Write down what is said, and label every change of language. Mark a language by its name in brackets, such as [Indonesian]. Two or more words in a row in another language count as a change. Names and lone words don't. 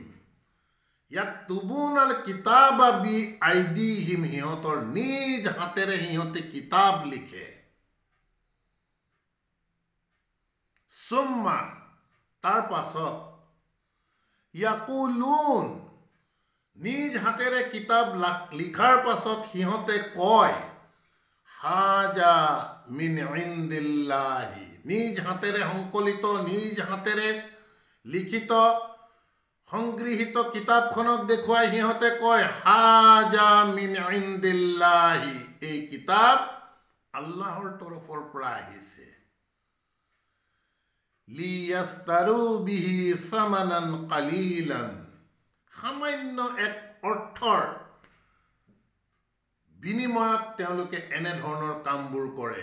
[Arabic] يكتبون الكتاب بأيديهم, [Assamese] সিহঁতৰ নিজ হাতেৰে সিহঁতে কিতাপ লিখে। সুম্মা, তাৰ পাছত ইয়াকুলুন, নিজ হাতেৰে কিতাপ লিখাৰ পাছত সিহঁতে কয় [Arabic] هذا من عند الله. [Assamese] নিজ হাতেৰে সংকলিত, নিজ হাতেৰে লিখিত, সংগৃহীত কিতাপখনক দেখুৱাই সিহঁতে কয় [Arabic] هذا من عند الله, [Assamese] এই কিতাপ আল্লাহৰ তৰফৰ পৰা আহিছে। [Arabic] ليشتروا به ثمنا قليلا, [Assamese] সামান্য এক অৰ্থৰ বিনিময়ত তেওঁলোকে এনেধৰণৰ কামবোৰ কৰে।